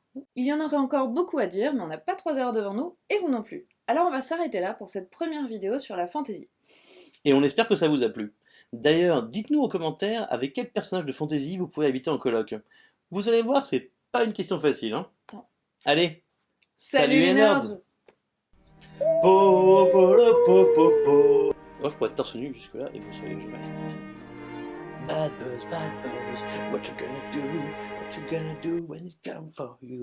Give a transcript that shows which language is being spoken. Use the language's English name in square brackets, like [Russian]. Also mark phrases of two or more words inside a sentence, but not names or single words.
[French] Il y en aurait encore beaucoup à dire, mais on n'a pas 3 heures devant nous, et vous non plus. Alors on va s'arrêter là pour cette première vidéo sur la fantasy. Et on espère que ça vous a plu. D'ailleurs, dites-nous en commentaire avec quel personnage de fantasy vous pouvez habiter en coloc. Vous allez voir, c'est pas une question facile, hein. Non. Allez, Salut les nerds! Po, po, le, po, po, po. Moi, je pourrais être torse nu jusque-là et vous seriez jamais. [English] Bad buzz, what you gonna do? What you gonna do when it comes for you?